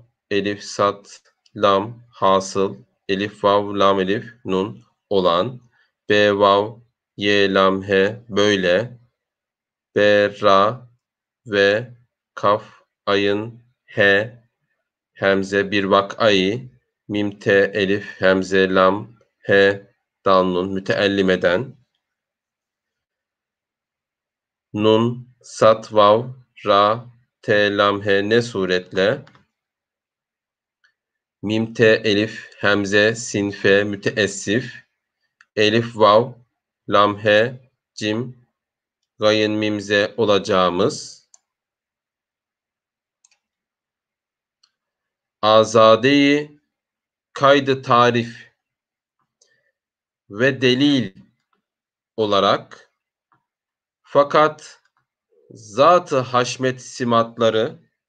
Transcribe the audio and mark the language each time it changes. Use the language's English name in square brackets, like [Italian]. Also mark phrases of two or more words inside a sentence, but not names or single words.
[Turkish] elif, sat, lam, hasıl, elif, vav, lam, elif, nun olan, b, vav, ye, lam, he, böyle, b, ra ve kaf, ayın, he, hemze bir vakayı, mim, te, elif, hemze, lam, he, dal, nun, müteellimeden, nun, sat, vav, ra, te, lam, he ne suretle, mim, te, elif, hemze, sin, fe, müteessif, elif, vav, lam, he, cim, gayın, mimze olacağımız, azadeyi kaydı tarif ve delil olarak fakat zat-ı haşmet simatları